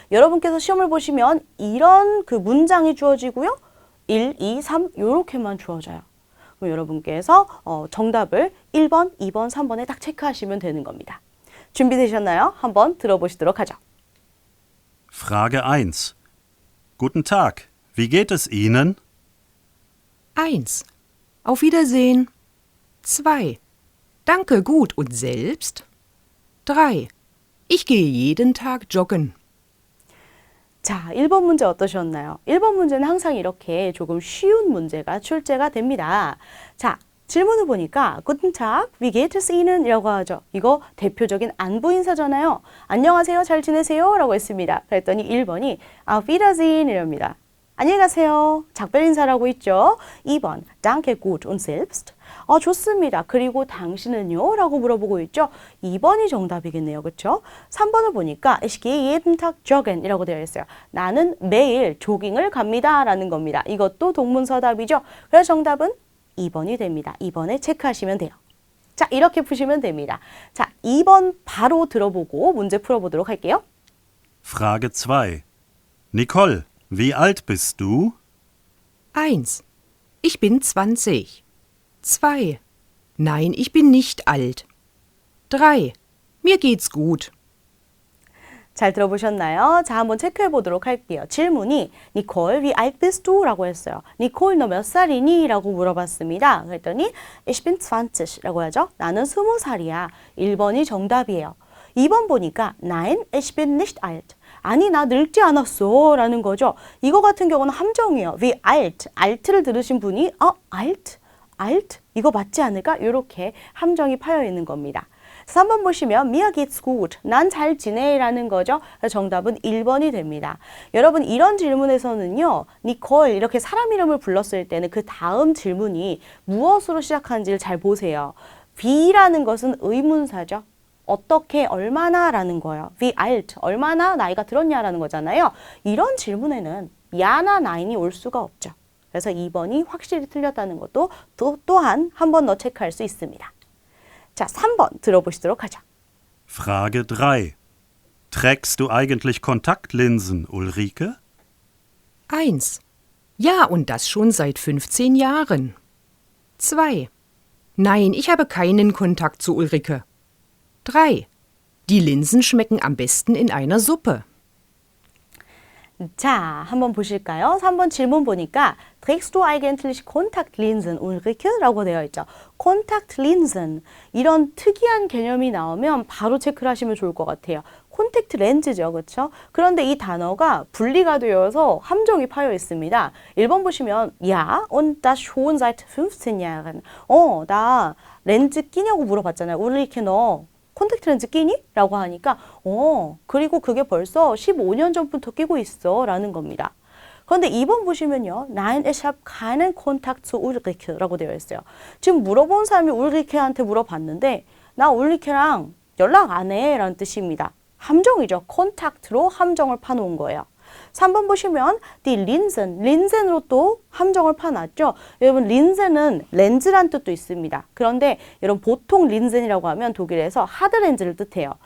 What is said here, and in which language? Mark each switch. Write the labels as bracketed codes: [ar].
[ko] 여러분께서 시험을 보시면 이런 그 문장이 주어지고요. 1, 2, 3 요렇게만 주어져요. 그럼 여러분께서 정답을 1번, 2번, 3번에 딱 체크하시면 되는 겁니다. 준비되셨나요? 한번 들어보시도록 하죠. [de] Frage 1. Guten Tag, wie geht es Ihnen? 1. Auf Wiedersehen. 2. Danke, gut. Und selbst? 3. Ich gehe jeden Tag joggen. [ko] 자, 1번 문제 어떠셨나요? 1번 문제는 항상 이렇게 조금 쉬운 문제가 출제가 됩니다. 자, 질문을 보니까 [de] Guten Tag, wie geht es Ihnen? [ko] 이라고 하죠. 이거 대표적인 안부 인사잖아요. 안녕하세요, 잘 지내세요? 라고 했습니다. 그랬더니 1번이 [de] Auf Wiedersehen [ko] 이랍니다. 안녕히 가세요. 작별 인사라고 있죠. 2번 [de] Danke, gut. Und selbst? [ko] 좋습니다. 그리고 당신은요? 라고 물어보고 있죠. 2번이 정답이겠네요. 그렇죠? 3번을 보니까 [de] Ich gehe jeden Tag joggen [ko] 이라고 되어 있어요. 나는 매일 조깅을 갑니다. 라는 겁니다. 이것도 동문서답이죠. 그래서 정답은 2번이 됩니다. 2번에 체크하시면 돼요. 자, 이렇게 푸시면 됩니다. 자, 2번 바로 들어보고 문제 풀어보도록 할게요. [de] Frage 2. Nicole, wie alt bist du? 1. Ich bin 20. 2. Nein, ich bin nicht alt. 3. Mir geht's gut. [ko] 잘 들어보셨나요? 자, 한번 체크해 보도록 할게요. 질문이 니콜, [de] wie alt bist du? [ko] 라고 했어요. 니콜, 너 몇 살이니? 라고 물어봤습니다. 그랬더니 [de] Ich bin 20 [ko] 라고 하죠. 나는 20살이야. 1번이 정답이에요. 2번 보니까 [de] Nein, ich bin nicht alt. [ko] 아니, 나 늙지 않았어. 라는 거죠. 이거 같은 경우는 함정이에요. Wie alt, alt를 들으신 분이 alt? alt? 이거 맞지 않을까? 이렇게 함정이 파여 있는 겁니다. 3번 보시면 [de] Mir geht's gut. [ko] 난 잘 지내 라는 거죠. 정답은 1번이 됩니다. 여러분 이런 질문에서는요. 니콜 이렇게 사람 이름을 불렀을 때는 그 다음 질문이 무엇으로 시작하는지를 잘 보세요. Wie라는 것은 의문사죠. 어떻게 얼마나 라는 거예요. Wie alt 얼마나 나이가 들었냐라는 거잖아요. 이런 질문에는 야나 나인이 올 수가 없죠. 그래서 2번이 확실히 틀렸다는 것도 또한 한 번 더 체크할 수 있습니다. 자, 3번 들어보시도록 하죠. [de] Frage 3. Trägst du eigentlich Kontaktlinsen, Ulrike? 1. Ja, und das schon seit 15 Jahren. 2. Nein, ich habe keinen Kontakt zu Ulrike. 3. Die Linsen schmecken am besten in einer Suppe. [ko] 자, 한번 보실까요? 3번 질문 보니까 [de] Trägst du eigentlich Kontaktlinsen, Ulrike? [ko] 라고 되어 있죠. Kontaktlinsen. 이런 특이한 개념이 나오면 바로 체크를 하시면 좋을 것 같아요. 콘택트 렌즈죠. 그렇죠? 그런데 이 단어가 분리가 되어서 함정이 파여 있습니다. 1번 보시면 [de] Ja, und das schon seit 15 Jahren. [ko] 나 렌즈 끼냐고 물어봤잖아요. Ulrike 너 콘택트 렌즈 끼니? 라고 하니까 그리고 그게 벌써 15년 전부터 끼고 있어 라는 겁니다. 그런데 2번 보시면요. [de] Nein, ich habe keinen Kontakt zu Ulrike [ko] 라고 되어 있어요. 지금 물어본 사람이 울리케한테 물어봤는데 나 울리케랑 연락 안 해 라는 뜻입니다. 함정이죠. 콘택트로 함정을 파놓은 거예요. 3번 보시면 die Linsen, 린센으로 또 함정을 파놨죠. 여러분 린센은 렌즈란 뜻도 있습니다. 그런데 여러분 보통 린센이라고 하면 독일에서 하드 렌즈를 뜻해요.